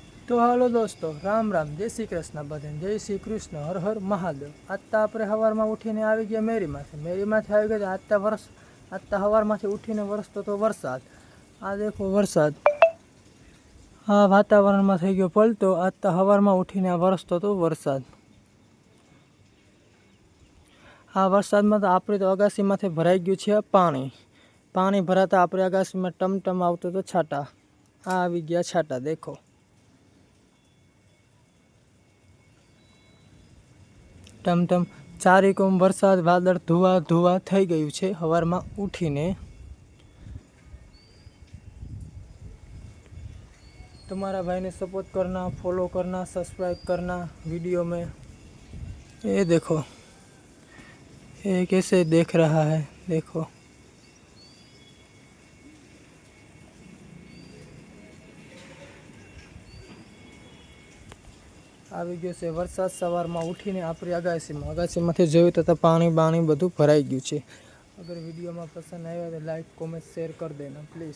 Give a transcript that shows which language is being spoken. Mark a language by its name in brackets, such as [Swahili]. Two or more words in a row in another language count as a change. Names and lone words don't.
[Gujarati] તો હાલો દોસ્તો, રામ રામ, જય શ્રી કૃષ્ણ બધાને, જય શ્રી કૃષ્ણ, હર હર મહાદેવ। આજ તો આપણે હવારમાં ઉઠીને આવી ગયા મેરીમાંથે આઈ ગયા। આજ તો હવારમાંથી ઉઠીને વરસતો તો વરસાદ। આ દેખો વરસાદ, આ વાતાવરણમાં થઈ ગયો પલટો। આજ તો હવારમાં ઉઠીને વરસતો તો વરસાદ। આ વરસાદમાં તો આપણી તો અગાસીમાંથી ભરાઈ ગયું છે પાણી ભરાતા આપણી અગાસીમાં ટમટમ આવતો તો છાટા। આ આવી ગયા છાટા, દેખો ટમટમ ચારેકોમ વરસાદ વાદળ ધુઆ ધુઆ થઈ ગયું છે હવારમાં ઉઠીને। [Hindi] तुम्हारा भाई ने सपोर्ट करना, फॉलो करना, सब्सक्राइब करना वीडियो में। ये देखो ये कैसे देख रहा है, देखो [Gujarati] આવી ગયો છે વરસાદ સવારમાં ઉઠીને આપણી અગાસીમાંથી જોયું તો પાણી બાણી બધું ભરાઈ ગયું છે। અગર વિડીયોમાં પસંદ આવ્યો તો [English] like comment share [Gujarati] કરી દેના પ્લીઝ।